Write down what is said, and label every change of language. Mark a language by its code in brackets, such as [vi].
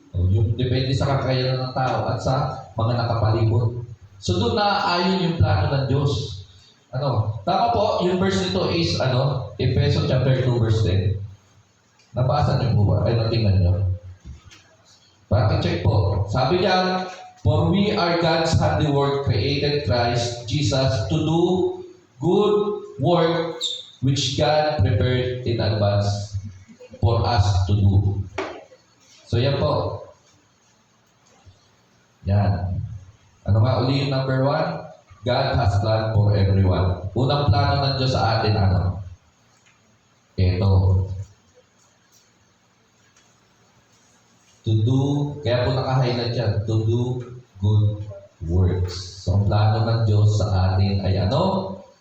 [tl] Yung depende sa kakayahan ng tao at sa mga nakapalibot. So, doon na ayon yung plano ng Diyos. Ano? Tama po, yung verse nito is, ano? Efeso chapter 2, verse 10. Nabasa niyo po ba? Ay, natingnan niyo. Check po. Sabi niya, [en] for we are God's handiwork, created Christ Jesus to do good work which God prepared in advance for us to do. [tl] So, yan po. Yan. Ano nga uli yung number 1? [en] God has planned for everyone. [tl] Unang plano ng Diyos sa atin, ano? Ito. [en] To do, [tl] kaya po naka-highlight yan, [en] to do good works. [tl] So, ang plano ng Diyos sa atin ay ano?